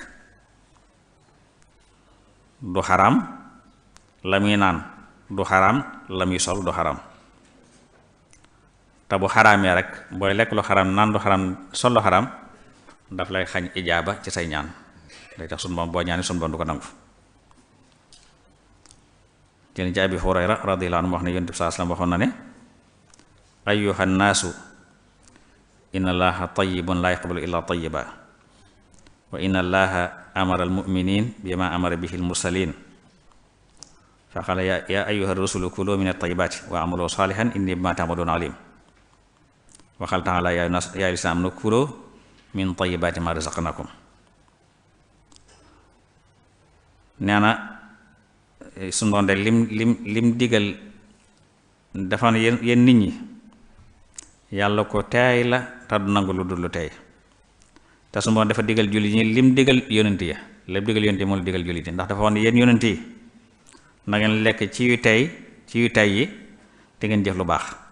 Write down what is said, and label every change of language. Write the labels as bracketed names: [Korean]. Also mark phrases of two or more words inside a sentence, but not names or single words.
[Wolof] du xaraam la muy naan du xaraam la muy sol du xaraam te bu xaraamee rek booy lekk lu xaraam naan du xaraam sol lu xaraam daf lay xañ ijaaba ci say ñaan day tax sunu boom boo ñaani sunu boom du ko nangu jëni ci [Arabic] أبي هريرة رضي الله عنه [Wolof] wax ne Yonent bi [Arabic] صلى الله عليه وسلم [Wolof] waxoon na ne [Arabic] أيها الناس إن الله طيب لا يقبل إلا طيبا وإن الله أمر المؤمنين بما أمر به المرسلين فقال يا أيها الرسل كلوا من الطيبات واعملوا صالحا إني بما تعملون عليم وقال تعالى يا أيها آمنوا كلوا من طيبات ما رزقناكم [Wolof] nee na su doon de lim digal dafa ne yéen nit ñi yàlla ko teey la te du nangu lu dul lu teey te su doon dafa digal jullit ñi lim digal yonent ya lépp digal yonent yi moo la digal jullit yi ndax dafa wax ne yéen yonent yi na ngeen lekk ci yu tey yi te ngeen jëf lu baax